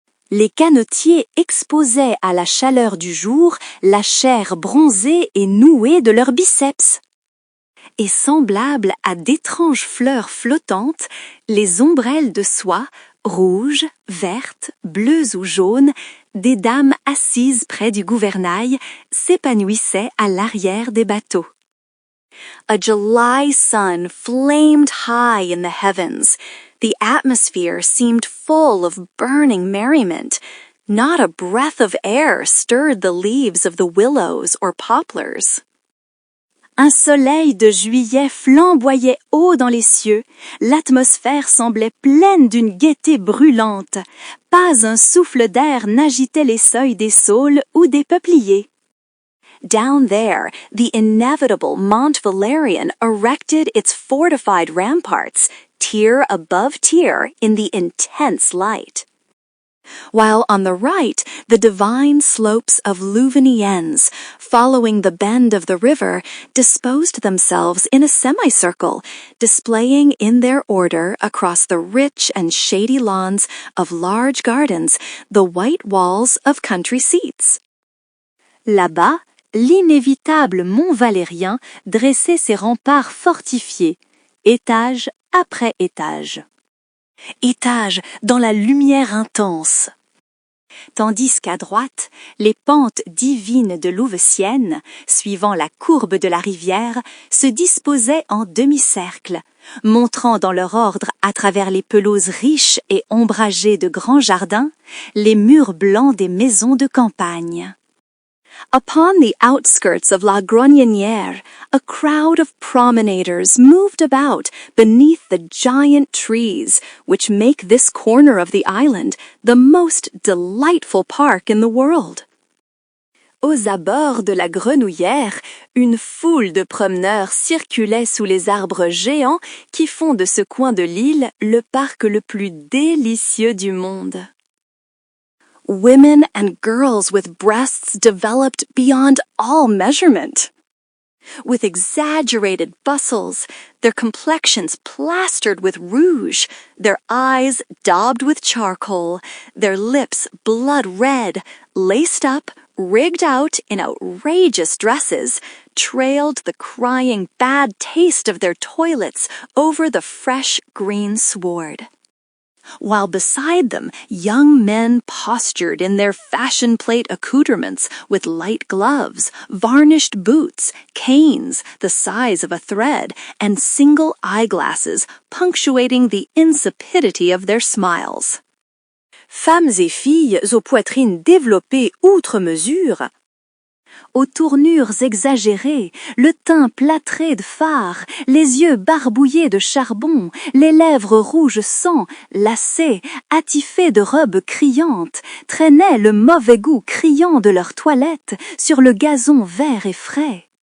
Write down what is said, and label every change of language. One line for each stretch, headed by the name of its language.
French: Les canotiers exposaient à la chaleur du jour la chair bronzée et nouée de leurs biceps. Et semblables à d'étranges fleurs flottantes, les ombrelles de soie, rouges, vertes, bleues ou jaunes, des dames assises près du gouvernail s'épanouissaient à l'arrière des bateaux.
English: A July sun flamed high in the heavens. The atmosphere seemed full of burning merriment. Not a breath of air stirred the leaves of the willows or poplars.
French: Un soleil de juillet flamboyait haut dans les cieux. L'atmosphère semblait pleine d'une gaieté brûlante. Pas un souffle d'air n'agitait les seuils des saules ou des peupliers.
English: Down there, the inevitable Mont Valérien erected its fortified ramparts, tier above tier, in the intense light. While on the right, the divine slopes of Louveniens, following the bend of the river, disposed themselves in a semicircle, displaying in their order across the rich and shady lawns of large gardens the white walls of country seats.
French: Là-bas, l'inévitable Mont Valérien dressait ses remparts fortifiés, étage après étage. Étage dans la lumière intense. Tandis qu'à droite, les pentes divines de Louveciennes, suivant la courbe de la rivière, se disposaient en demi-cercle, montrant dans leur ordre à travers les pelouses riches et ombragées de grands jardins, les murs blancs des maisons de campagne.
English: Upon the outskirts of La Grognonière, a crowd of promenaders moved about beneath the giant trees, which make this corner of the island the most delightful park in the world.
French: Aux abords de la Grenouillère, une foule de promeneurs circulait sous les arbres géants qui font de ce coin de l'île le parc le plus délicieux du monde.
English: Women and girls with breasts developed beyond all measurement. With exaggerated bustles, their complexions plastered with rouge, their eyes daubed with charcoal, their lips blood red, laced up, rigged out in outrageous dresses, trailed the crying bad taste of their toilets over the fresh green sward. While beside them young men postured in their fashion plate accoutrements with light gloves, varnished boots, canes the size of a thread, and single eyeglasses punctuating the insipidity of their smiles.
French: Femmes et filles aux poitrines développées outre mesure, aux tournures exagérées, le teint plâtré de fard, les yeux barbouillés de charbon, les lèvres rouges sang, lacées, attifées de robes criantes, traînaient le mauvais goût criant de leur toilette sur le gazon vert et frais.